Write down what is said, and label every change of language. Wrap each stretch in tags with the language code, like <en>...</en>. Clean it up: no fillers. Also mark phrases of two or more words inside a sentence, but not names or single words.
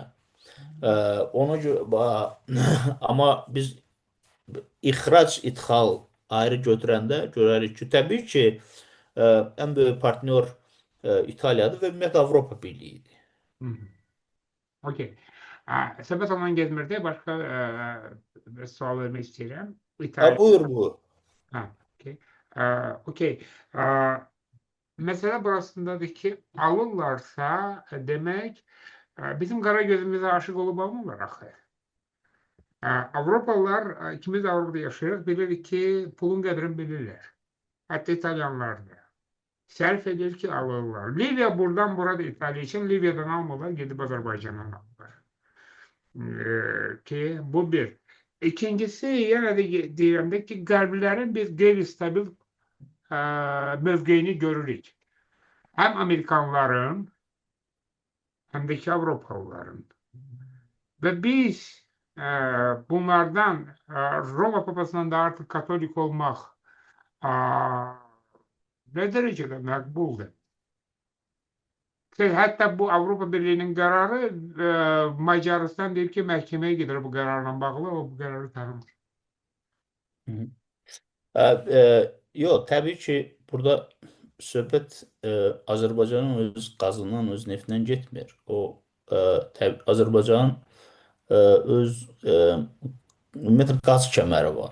<az>Ona görə amma biz ixrac, idxal ayrı götürəndə görərik ki, təbii ki, ən böyük partnyor İtaliyadır və ümumiyyətlə Avropa Birliyidir. Okey. Söhbət ondan getmirdi. Başqa bir sual vermək istəyirəm. Buyur bu. Okey. Okey.</az> <tr>Mesele burasındadır ki alırlarsa demek bizim kara gözümüze aşık olup almırlar axı.</tr> <az>Avropalılar, ikimiz de Avrupa'da yaşayırıq, bilirik ki pulun qədrini bilirlər. Hətta İtalyanlar da. Sərf edir ki alırlar.</az> <tr>Liviya buradan burada İtalya için Livya'dan almırlar, gidip Azerbaycan'dan alırlar.</tr> <az>Ki bu bir. İkincisi yine de deyirəm ki Qərblilərin biz qeyri-stabil mövqeyini görürük.</az> <tr>Hem Amerikanların hem de ki Avropalıların. Ve biz bunlardan Roma Papasından da artık Katolik olmak ne derecede makbuldur? Hatta bu Avrupa Birliği'nin kararı</tr> <az>Macaristan deyir ki məhkəməyə gedir bu kararla bağlı, o bu kararı tanımır. Hı hı. Yox, təbii ki, burada söhbət Azərbaycanın öz qazından, öz neftindən getmir. Azərbaycanın öz ümumiyyətlə qaz kəməri var.</az>